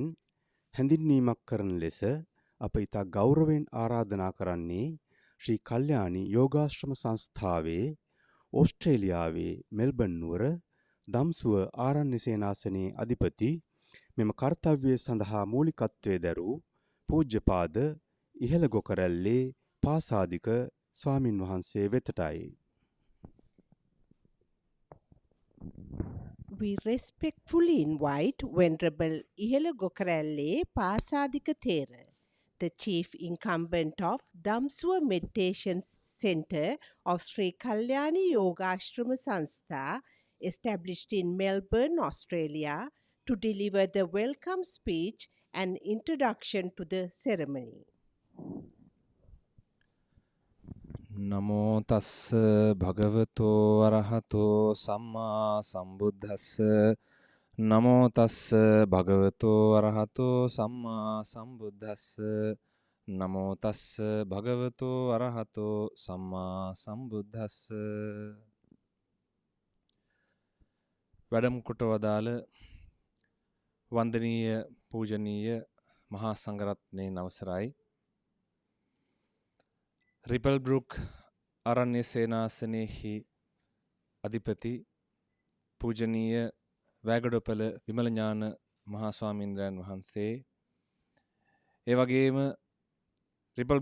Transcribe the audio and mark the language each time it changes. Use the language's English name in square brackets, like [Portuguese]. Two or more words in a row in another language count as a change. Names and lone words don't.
[Sinhala] හැඳින්වීමක් කරන ලෙස අප ඉතා ගෞරවයෙන් ආරාධනා කරන්නේ ශ්‍රී කල්යාණී යෝගාශ්‍රම සංස්ථාවේ ඕස්ට්‍රේලියාවේ මෙල්බන් නුවර දම්සුව ආරණ්‍ය සේනාසනයේ අධිපති මෙම කර්තව්‍යය සඳහා මූලිකත්වයේ දරූ පූජ්‍යපාද ඉහළ ගොකරැල්ලේ පාසාදික ස්වාමින් වහන්සේ වෙතටයි. [English] We respectfully invite Venerable Ihela Gokarelle Pasadika Thera, the Chief Incumbent of Dhamsuwa Meditation Centre of Sri Kalyani Yogashrama Sanstha, established in Melbourne, Australia, to deliver the welcome speech and introduction to the ceremony. [Pali] නමෝ තස්ස භගවතෝ අරහතෝ සම්මා සම්බුද්දස්ස නමෝ තස්ස භගවතෝ අරහතෝ සම්මා සම්බුද්දස්ස නමෝ තස්ස භගවතෝ අරහතෝ සම්මා සම්බුද්දස්ස. [Sinhala] වැඩම කොට වදාළ වන්දනීය පූජනීය මහා සංඝරත්නයන් අවසරයි. රිපල් බ්‍රුක් ආරණ්‍ය සේනාසනයෙහි අධිපති පූජනීය වැගඩොපළ විමල ඥාන මහා ස්වාමීන්ද්‍රයන් වහන්සේ, ඒ වගේම රිපල්